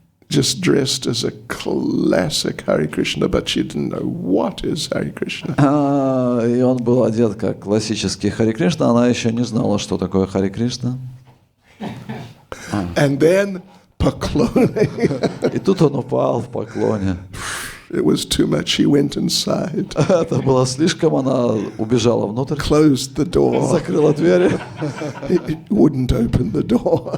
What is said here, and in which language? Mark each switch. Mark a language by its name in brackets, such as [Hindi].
[English] Just dressed as a classic Hare Krishna, but she didn't know what is Hare Krishna. [Russian] И он был одет как классический Харе Кришна, она еще не знала, что такое Харе Кришна. [English] And then поклони. [Russian] И тут он упал в поклоне. [English] It was too much. He went inside. [Russian] Это было слишком, она убежала внутрь. [English] Closed the door. [Russian] Закрыла дверь. [English] It wouldn't open the door.